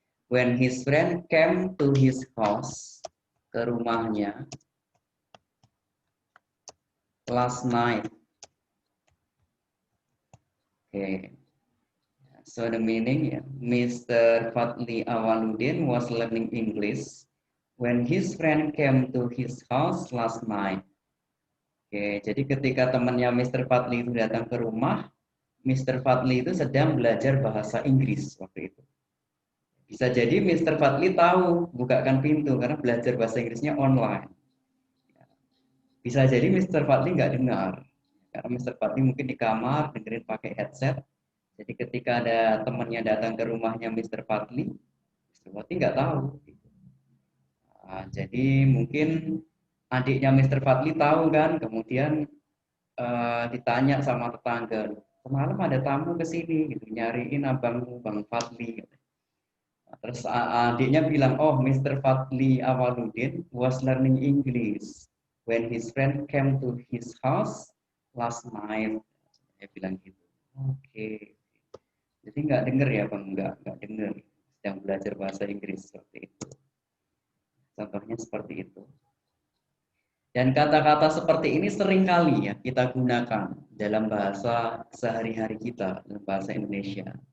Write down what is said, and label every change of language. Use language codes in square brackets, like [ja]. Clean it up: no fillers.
[en] When his friend came to his house, [id] ke rumahnya [en] last night. Okay. So the meaning, Mr. Fadli Awaludin was learning English when his friend came to his house last night. [id] Oke, jadi ketika temannya Mr. Fadli itu datang ke rumah, Mr. Fadli itu sedang belajar bahasa Inggris waktu itu. Bisa jadi Mr. Fadli tahu bukakan pintu karena belajar bahasa Inggrisnya online. Bisa jadi Mr. Fadli nggak dengar, karena Mr. Fadli mungkin di kamar dengerin pakai headset. Jadi ketika ada temannya datang ke rumahnya Mr. Fadli nggak tahu. Nah, jadi mungkin adiknya Mr. Fadli tahu kan, kemudian ditanya sama tetangga, semalam ada tamu ke sini, gitu, nyariin abangmu Bang Fadli. Gitu. Nah, terus adiknya bilang, oh Mr. [en] Fadli Awaludin was learning English when his friend came to his house last night. [id] Dia bilang gitu. Oke. Jadi nggak denger ya Bang, nggak denger, sedang belajar bahasa Inggris seperti itu. Contohnya seperti itu. Dan kata-kata seperti ini sering kali ya kita gunakan dalam bahasa sehari-hari kita, dalam bahasa Indonesia.